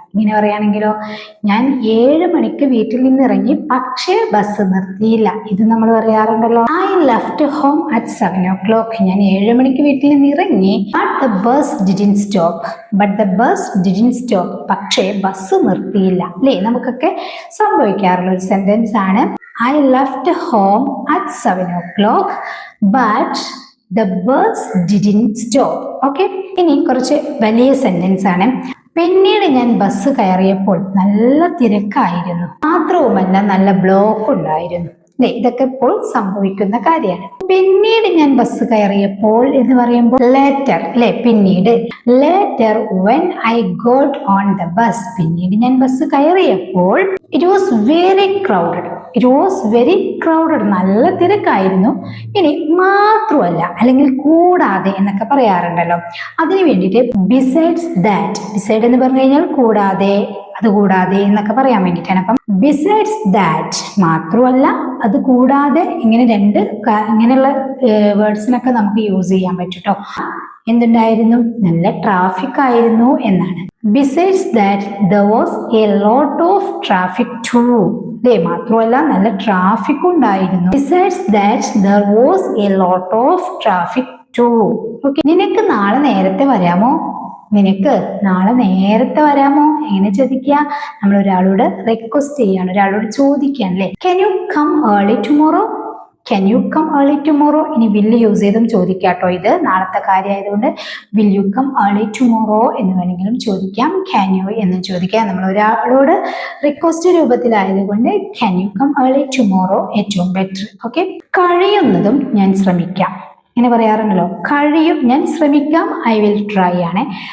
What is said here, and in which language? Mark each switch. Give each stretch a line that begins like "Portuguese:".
Malayalam: ഇങ്ങനെ പറയുകയാണെങ്കിലോ, ഞാൻ 7 മണിക്ക് വീട്ടിൽ നിന്ന് ഇറങ്ങി, പക്ഷേ ബസ് നിർത്തിയില്ല. ഇത് നമ്മൾ പറയാറുണ്ടല്ലോ.
English: I left home at 7 o'clock,
Malayalam: ഞാൻ 7 മണിക്ക് വീട്ടിൽ നിന്ന് ഇറങ്ങി,
English: but the bus didn't stop, but the bus didn't stop,
Malayalam: പക്ഷേ ബസ് നിർത്തിയില്ല. അല്ലേ, നമുക്കൊക്കെ സംഭവിക്കാറുള്ള ഒരു സെന്റൻസ് ആണ്.
English: I left home at 7 o'clock, but the bus didn't stop.
Malayalam: Okay, ഇനി കുറച്ച് വലിയ സെന്റൻസ് ആണ്. പിന്നീട് ഞാൻ ബസ് കയറിയപ്പോൾ നല്ല തിരക്കായിരുന്നു, മാത്രവുമല്ല നല്ല ബ്ലോക്ക് ഉണ്ടായിരുന്നു. അല്ലെ, ഇതൊക്കെ ഇപ്പോൾ സംഭവിക്കുന്ന കാര്യമാണ്. പിന്നീട് ഞാൻ ബസ് കയറിയപ്പോൾ എന്ന് പറയുമ്പോൾ ലേറ്റർ, അല്ലെ, പിന്നീട്.
English: later when I got on the bus,
Malayalam: പിന്നീട് ഞാൻ ബസ് കയറിയപ്പോൾ
English: it was very crowded, it was very crowded,
Malayalam: നല്ല തിരക്കായിരുന്നു. ഇനി മാത്രമല്ല അല്ലെങ്കിൽ കൂടാതെ എന്നൊക്കെ പറയാറുണ്ടല്ലോ, അതിന് വേണ്ടിയിട്ട്
English: besides that,
Malayalam: ബിസൈഡ് എന്ന് പറഞ്ഞു കഴിഞ്ഞാൽ കൂടാതെ, അതുകൂടാതെ എന്നൊക്കെ പറയാൻ വേണ്ടിയിട്ടാണ്. അപ്പം
English: besides that,
Malayalam: മാത്രമല്ല അത് കൂടാതെ, ഇങ്ങനെ ഇങ്ങനെയുള്ള വേർഡ്സിനൊക്കെ നമുക്ക് യൂസ് ചെയ്യാൻ പറ്റും കേട്ടോ. എന്തുണ്ടായിരുന്നു, നല്ല ട്രാഫിക് ആയിരുന്നു എന്നാണ്.
English: besides that there was a lot of traffic too,
Malayalam: അല്ലേ, മാത്രമല്ല നല്ല ട്രാഫിക് ഉണ്ടായിരുന്നു.
English: Besides that there was a lot of traffic too.
Malayalam: Okay, നിനക്ക് നാളെ നേരത്തെ വരാമോ, നിനക്ക് നാളെ നേരത്തെ വരാമോ, എങ്ങനെ ചോദിക്കുക, നമ്മൾ ഒരാളോട് റിക്വസ്റ്റ് ചെയ്യാണ്, ഒരാളോട് ചോദിക്കുകയാണ്, അല്ലേ.
English: Can you come early tomorrow, can you come early tomorrow.
Malayalam: ഇനി will യൂസ് ചെയ്തും ചോദിക്കാട്ടോ, ഇത് നാളത്തെ കാര്യമായതുകൊണ്ട്
English: will you come early tomorrow
Malayalam: എന്ന് വേണമെങ്കിലും ചോദിക്കാം,
English: can you
Malayalam: എന്ന് ചോദിക്കാം. നമ്മൾ ഒരാളോട് request രൂപത്തിലായതുകൊണ്ട്
English: can you come early tomorrow
Malayalam: ഏറ്റവും ബെറ്റർ. ഓക്കെ, കഴിയുന്നതും ഞാൻ ശ്രമിക്കാം, ഇങ്ങനെ പറയാറുണ്ടല്ലോ, ഞാൻ ശ്രമിക്കാം,
English: I will try
Malayalam: ആണ്.